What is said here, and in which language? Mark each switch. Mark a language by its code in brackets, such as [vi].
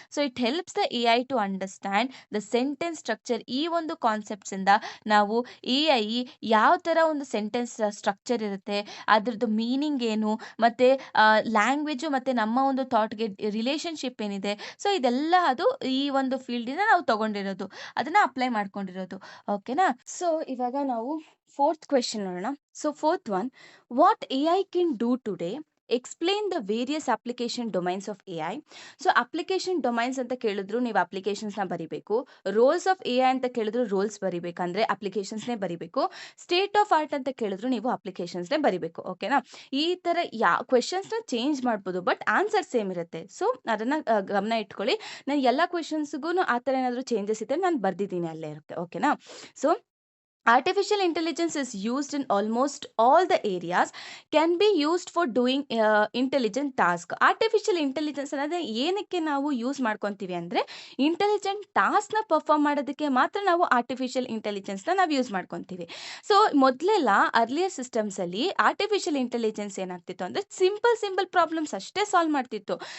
[en] So it helps the AI to understand the sentence structure. [kn] ಈ ಒಂದು concepts ಇಂದ ನಾವು AI ಯಾವ ತರ ಒಂದು ಸೆಂಟೆನ್ಸ್ ಸ್ಟ್ರಕ್ಚರ್ ಇರುತ್ತೆ, ಅದ್ರದ್ದು ಮೀನಿಂಗ್ ಏನು, ಮತ್ತೆ ಲ್ಯಾಂಗ್ವೇಜ್ ಮತ್ತೆ ನಮ್ಮ ಒಂದು ಥಾಟ್ಗೆ ರಿಲೇಶನ್ಶಿಪ್ ಏನಿದೆ, ಸೊ ಇದೆಲ್ಲ ಅದು ಈ ಒಂದು ಫೀಲ್ಡ್ ಇಂದ ನಾವು ತಗೊಂಡಿರೋದು, ಅದನ್ನ ಅಪ್ಲೈ ಮಾಡ್ಕೊಂಡಿರೋದು. ಓಕೆನಾ? ಸೊ ಇವಾಗ ನಾವು ಫೋರ್ತ್ ಕ್ವೆಶನ್ ನೋಡೋಣ. [en] So fourth one, what AI can do today? Explain the various application domains of AI. So application domains [kn] ಅಂತ ಕೇಳಿದ್ರು ನೀವು ಅಪ್ಲಿಕೇಶನ್ಸ್ನ ಬರಿಬೇಕು. ರೋಲ್ಸ್ ಆಫ್ AI ಅಂತ ಕೇಳಿದ್ರು ರೋಲ್ಸ್ ಬರಿಬೇಕಂದ್ರೆ ಅಪ್ಲಿಕೇಶನ್ಸ್ನೇ ಬರಿಬೇಕು. ಸ್ಟೇಟ್ ಆಫ್ ಆರ್ಟ್ ಅಂತ ಕೇಳಿದ್ರು ನೀವು ಅಪ್ಲಿಕೇಶನ್ಸ್ನೇ ಬರಿಬೇಕು. ಓಕೆನಾ? ಈ ಥರ ಕ್ವೆಶನ್ಸ್ನ ಚೇಂಜ್ ಮಾಡ್ಬೋದು, ಬಟ್ ಆನ್ಸರ್ ಸೇಮ್ ಇರುತ್ತೆ. ಸೊ ಅದನ್ನು ಗಮನ ಇಟ್ಕೊಳ್ಳಿ. ನಾನು ಎಲ್ಲ ಕ್ವೆಶನ್ಸ್ಗೂ ಆ ಥರ ಏನಾದರೂ ಚೇಂಜಸ್ ಇದ್ದರೆ ನಾನು ಬರ್ದಿದ್ದೀನಿ ಅಲ್ಲೇ ಇರುತ್ತೆ. ಓಕೆನಾ? [en] So artificial intelligence is used in almost all the areas, can be used for doing intelligent task. [kn] Artificial intelligence ಅನ್ನೋದೇ ಏನಕ್ಕೆ ನಾವು ಯೂಸ್ ಮಾಡ್ಕೊತೀವಿ ಅಂದರೆ ಇಂಟೆಲಿಜೆಂಟ್ ಟಾಸ್ಕ್ನ ಪರ್ಫಾರ್ಮ್ ಮಾಡೋದಕ್ಕೆ ಮಾತ್ರ ನಾವು ಆರ್ಟಿಫಿಷಿಯಲ್ ಇಂಟೆಲಿಜೆನ್ಸ್ನ ನಾವು ಯೂಸ್ ಮಾಡ್ಕೊತೀವಿ. ಸೊ ಮೊದಲೆಲ್ಲ ಅರ್ಲಿಯರ್ ಸಿಸ್ಟಮ್ಸಲ್ಲಿ ಆರ್ಟಿಫಿಷಿಯಲ್ ಇಂಟೆಲಿಜೆನ್ಸ್ ಏನಾಗ್ತಿತ್ತು ಅಂದರೆ ಸಿಂಪಲ್ ಪ್ರಾಬ್ಲಮ್ಸ್ ಅಷ್ಟೇ ಸಾಲ್ವ್ ಮಾಡ್ತಿತ್ತು.